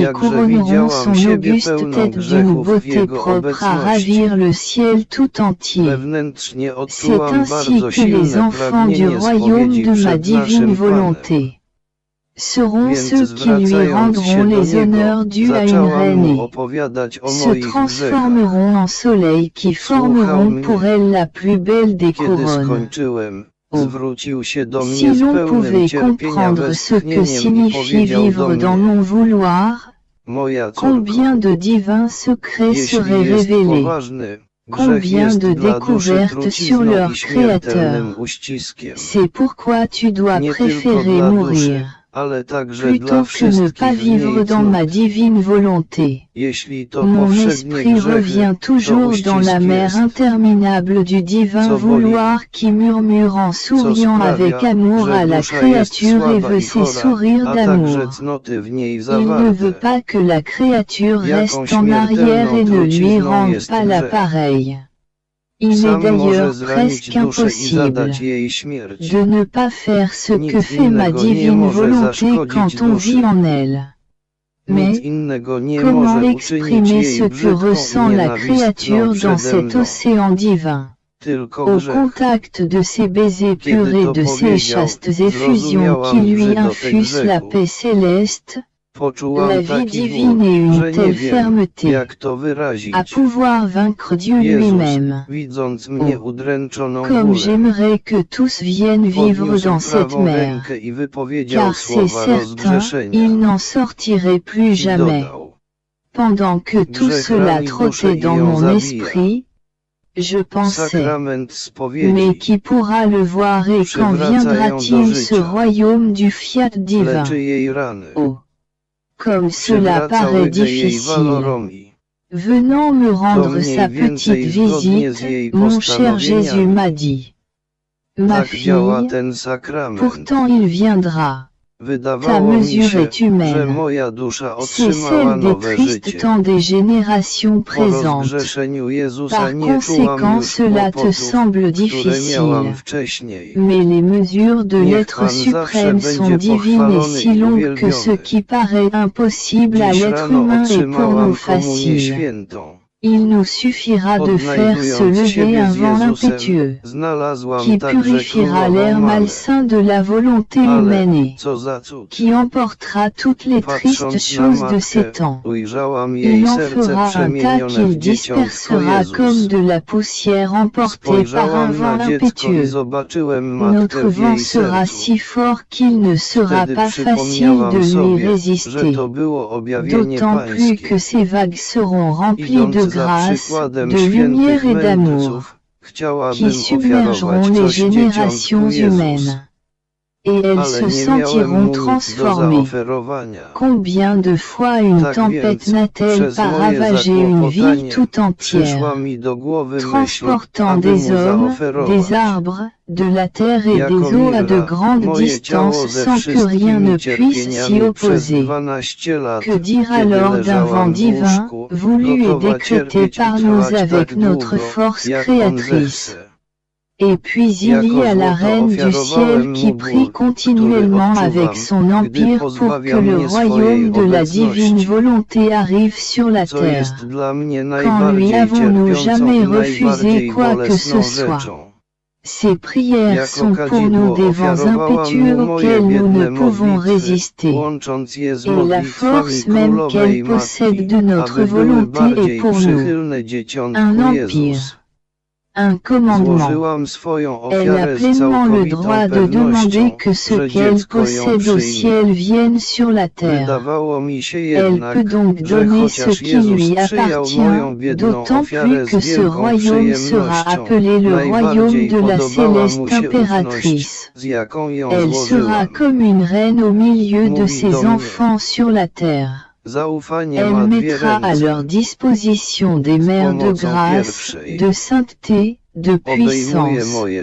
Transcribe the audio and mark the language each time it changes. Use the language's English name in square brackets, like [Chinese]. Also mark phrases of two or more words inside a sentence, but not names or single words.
[Polish] jakże [French] couronneront [Polish] widziałam [French] son [Polish] siebie [French] auguste [Polish] pełną [French] tête d'une [Polish] grzechów w [French] beauté [Polish] Jego [French] propre à [Polish] obecności. [French] ravir le ciel tout entier. [Polish] Wewnętrznie [French] C'est [Polish] odczułam [French] ainsi [Polish] bardzo [French] que les [Polish] silne [French] enfants du [Polish] pragnienie [French] royaume [Polish] spowiedzi [French] de ma [Polish] przed [French] divine [Polish] naszym Panem. [French] volonté seront [Polish] Więc [French] ceux qui lui [Polish] zwracając się [French] rendront [Polish] do [French] les [Polish] Niego, [French] honneurs dus à une [Polish] zaczęłam mu [French] reine [Polish] opowiadać o [French] et se [Polish] moich grzechach. [French] transformeront en soleil qui formeront [Polish] mnie. [French] pour elle la plus belle des [Polish] Kiedy [French] couronnes. [Polish] skończyłem, zwrócił się do [French] Si [Polish] mnie z [French] l'on [Polish] pełnym [French] pouvait [Polish] cierpienia [French] comprendre ce que [Polish] westchnieniem i [French] signifie [Polish] powiedział do [French] vivre dans [Polish] mnie: [French] mon vouloir, [Polish] Moja [French] combien [Polish] córko, [French] de divins secrets seraient [Polish] jeśli jest [French] révélés, [Polish] poważny, grzech [French] combien [Polish] jest [French] de [Polish] dla duszy [French] découvertes sur [Polish] trucizną [French] leur [Polish] i śmiertelnym [French] Créateur. [Polish] uściskiem. [French] C'est pourquoi tu dois [Polish] Nie tylko [French] préférer [Polish] dla [French] mourir, [Polish] duszy, ale także dla [French] plutôt que ne pas [Polish] wszystkich w niej [French] vivre dans ma [Polish] cnót. [French] divine volonté. [Polish] Jeśli to [French] Mon [Polish] powszednie [French] esprit [Polish] grzechy, [French] revient [Polish] to [French] toujours dans la [Polish] uścisk [French] mer [Polish] jest, [French] interminable du divin [Polish] co boli, [French] vouloir qui murmure en [Polish] co [French] souriant avec [Polish] sprawia, [French] amour [Polish] że [French] à la [Polish] dusza jest [French] créature et [Polish] słaba [French] veut [Polish] i [French] ses [Polish] chora, [French] sourires [Polish] a [French] d'amour. [Polish] także cnoty w niej [French] Il ne veut [Polish] zawarte. [French] pas que la créature [Polish] Jaką [French] reste en arrière et ne lui [Polish] śmiertelną [French] rende [Polish] jest [French] pas [Polish] grzech. [French] l'appareil. Il est [Polish] Sam może [French] d'ailleurs [Polish] zranić [French] presque [Polish] duszę i [French] impossible [Polish] zadać jej śmierć. [French] de ne pas faire ce que [Polish] Nic [French] fait ma [Polish] innego nie [French] divine [Polish] może [French] volonté [Polish] zaszkodzić [French] quand on [Polish] duszy. [French] vit en elle. [Polish] Nic [French] Mais [Polish] innego nie [French] comment [Polish] może uczynić [French] exprimer [Polish] jej [French] ce que [Polish] brzydką [French] ressent [Polish] i [French] la [Polish] nienawistną [French] créature dans [Polish] przede [French] cet [Polish] mną? [French] océan divin? [Polish] Tylko [French] Au [Polish] grzech. [French] contact de ces baisers purs [Polish] Kiedy [French] et [Polish] to [French] de ces [Polish] powiedział, [French] chastes effusions [Polish] zrozumiałam [French] qui lui [Polish] brzydotę [French] infusent la [Polish] grzechu. [French] paix céleste, [Polish] Poczułam [French] la vie [Polish] taki [French] divine [Polish] ból, [French] et une [Polish] że nie [French] telle [Polish] wiem, [French] fermeté [Polish] jak to wyrazić. [French] à pouvoir vaincre Dieu [Polish] Jezus, [French] lui-même. [Polish] widząc mnie udręczoną [French] Comme [Polish] bólem, [French] j'aimerais que tous viennent vivre [Polish] podniósł [French] dans cette [Polish] prawą [French] mer, [Polish] rękę i wypowiedział [French] car c'est [Polish] słowa [French] certain, [Polish] rozgrzeszenia. [French] il n'en sortirait plus [Polish] I [French] jamais. [Polish] dodał: [French] Pendant que tout [Polish] Grzech [French] cela [Polish] rani duszę [French] trottait [Polish] i [French] dans [Polish] ją [French] mon [Polish] zabija. [French] esprit, je pensais, [Polish] Sakrament [French] mais [Polish] spowiedzi [French] qui pourra le voir et quand viendra-t-il ce royaume du fiat divin? [Polish] leczy jej rany. [French] Oh, comme cela [Polish] Przywraca [French] paraît [Polish] łygę jej [French] difficile. [Polish] walorowi. [French] Venant me [Polish] To [French] rendre [Polish] mniej [French] sa [Polish] więcej [French] petite [Polish] zgodnie z [French] visite, [Polish] jej [French] mon cher Jésus [Polish] postanowieniami. [French] m'a dit, ma [Polish] Tak działa [French] fille, [Polish] ten sakrament. [French] pourtant il viendra. Ta mesure est [Polish] że [French] humaine. [Polish] moja dusza [French] C'est [Polish] otrzymała [French] celle des [Polish] nowe [French] tristes [Polish] życie. [French] temps des générations [Polish] Po [French] présentes. [Polish] rozgrzeszeniu Jezusa [French] Par [Polish] nie czułam [French] conséquent, [Polish] już [French] cela te [Polish] kłopotów, [French] semble [Polish] które miałam [French] difficile. [Polish] wcześniej. [French] Mais les mesures de [Polish] Niech [French] l'être [Polish] Pan zawsze [French] suprême sont [Polish] będzie [French] divines et [Polish] pochwalony [French] si [Polish] i [French] longues que ce [Polish] uwielbiony. [French] qui paraît impossible à [Polish] Dziś [French] l'être [Polish] rano [French] humain est pour [Polish] otrzymałam [French] nous [Polish] komunię [French] facile. [Polish] świętą. [French] Il nous suffira de faire se [Polish] Odnajdując [French] lever [Polish] siebie [French] un [Polish] z [French] vent [Polish] Jezusem, [French] impétueux, [Polish] znalazłam [French] qui [Polish] także [French] purifiera [Polish] królową [French] l'air [Polish] mamę. [French] malsain de la volonté [Polish] Ale, [French] humaine et [Polish] co za cud. [French] qui emportera toutes les tristes [Polish] Patrząc na [French] choses de ces [Polish] matkę, [French] temps. [Polish] ujrzałam [French] Il [Polish] jej [French] en [Polish] serce [French] fera un tas [Polish] przemienione w [French] qu'il [Polish] dzieciątko [French] dispersera [Polish] Jezus. [French] comme de la poussière emportée par un [Polish] Spojrzałam [French] vent [Polish] na dziecko i [French] impétueux. [Polish] zobaczyłem matkę [French] Notre [Polish] w [French] vent [Polish] jej [French] sera [Polish] sercu. [French] si fort qu'il ne sera [Polish] Wtedy [French] pas facile [Polish] przypomniałam [French] de lui [Polish] sobie, że [French] résister. [Polish] to było objawienie [French] D'autant plus [Polish] pańskie. [French] que ces vagues seront remplies [Polish] Idąc [French] de [Polish] za [French] grâce, [Polish] przykładem [French] de lumière [Polish] świętych [French] et d'amour, [Polish] mędrców, chciałabym [French] qui submergeront [Polish] ofiarować [French] les [Polish] coś dzieciątku [French] générations [Polish] Jezus. [French] humaines. Et elles [Polish] Ale [French] se [Polish] nie miałem [French] sentiront [Polish] mu nic do [French] transformées. [Polish] zaoferowania. [French] Combien de fois une [Polish] Tak [French] tempête [Polish] więc, [French] n'a-t-elle [Polish] przez [French] pas [Polish] moje [French] ravagé une ville [Polish] zakłopotanie, [French] tout [Polish] przyszła [French] entière, [Polish] mi do głowy myśl, [French] transportant [Polish] aby mu [French] des hommes, [Polish] zaoferować. [French] des arbres, de la terre et [Polish] Jako [French] des eaux à de [Polish] mirra, [French] grandes [Polish] moje ciało [French] distances [Polish] ze [French] sans que rien ne [Polish] wszystkimi [French] puisse s'y [Polish] cierpieniami przez [French] opposer. [Polish] 12 lat, [French] Que dire [Polish] kiedy [French] alors d'un [Polish] leżałam [French] vent [Polish] w [French] divin, [Polish] łóżku, [French] voulu et [Polish] gotowa [French] décrété [Polish] cierpieć i [French] par nous [Polish] trwać [French] avec [Polish] tak [French] notre [Polish] długo, [French] force [Polish] jak on [French] créatrice? [Polish] zechce. [French] Et puis il y a la reine du ciel qui prie continuellement avec son empire pour que le royaume de la divine volonté arrive sur la [Polish] Co [French] terre. [Polish] jest dla mnie [French] Quand [Polish] najbardziej [French] lui avons-nous [Polish] cierpiącą [French] jamais [Polish] i [French] refusé [Polish] najbardziej [French] quoi que [Polish] bolesną [French] ce soit? [Polish] rzeczą. [French] Ces prières [Polish] Jako [French] sont pour [Polish] kadzidło [French] nous des vents [Polish] ofiarowałam [French] impétueux [Polish] mu moje [French] auxquels nous ne [Polish] biedne [French] pouvons [Polish] modlitwy, [French] résister. [Polish] łącząc je z [French] Et la [Polish] modlitwami [French] force même [Polish] królowej [French] qu'elle possède [Polish] matki, [French] de notre [Polish] aby były [French] volonté est [Polish] bardziej [French] pour nous [Polish] przychylne dzieciątku [French] un empire, [Polish] Jezus. [French] un commandement. [Polish] Złożyłam swoją [French] Elle a [Polish] ofiarę z [French] pleinement le [Polish] całkowitą [French] droit de demander [Polish] pewnością, [French] que ce [Polish] że [French] qu'elle [Polish] dziecko ją [French] possède au [Polish] przyjmie. [French] ciel vienne sur la terre. [Polish] Wydawało mi się [French] Elle [Polish] jednak, [French] peut donc [Polish] że [French] donner ce [Polish] chociaż [French] qui [Polish] Jezus [French] lui [Polish] przyjął [French] appartient, [Polish] moją biedną [French] d'autant [Polish] ofiarę [French] plus que [Polish] z [French] ce [Polish] wielką [French] royaume sera [Polish] przyjemnością, [French] appelé le royaume [Polish] najbardziej [French] de la [Polish] podobała mu [French] céleste [Polish] się [French] impératrice. [Polish] ufność, z jaką ją [French] Elle sera [Polish] złożyłam. [French] comme une reine au milieu de [Polish] Mówi [French] ses [Polish] do mnie. [French] enfants sur la terre. [Polish] Zaufanie [French] Elle [Polish] ma dwie [French] mettra à [Polish] ręce. [French] leur disposition des mers de [Polish] pomocą [French] grâce, [Polish] pierwszej. [French] de sainteté, de [Polish] Obejmuje [French] puissance. [Polish] moje